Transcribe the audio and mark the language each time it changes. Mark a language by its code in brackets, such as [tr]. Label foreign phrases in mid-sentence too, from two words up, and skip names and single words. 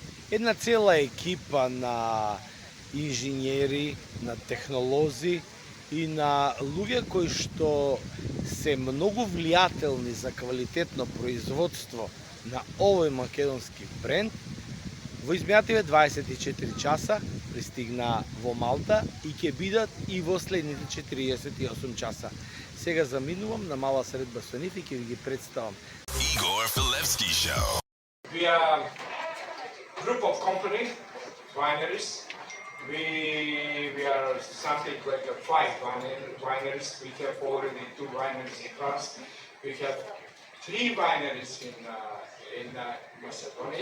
[mk] една цела екипа на инженери, на технолози и на луѓе кои што се многу влијателни за квалитетно производство на овој македонски бренд, во изминативе 24 часа пристигна во Малта и ќе бидат и во следните 48 часа. Сега заминувам на мала средба со нив и ќе ви ги представам. Igor Filevski Show. [en] We are a group of companies, wineries. We are something like a 5 wineries. We have already 2 wineries in France. We have 3 wineries in Macedonia.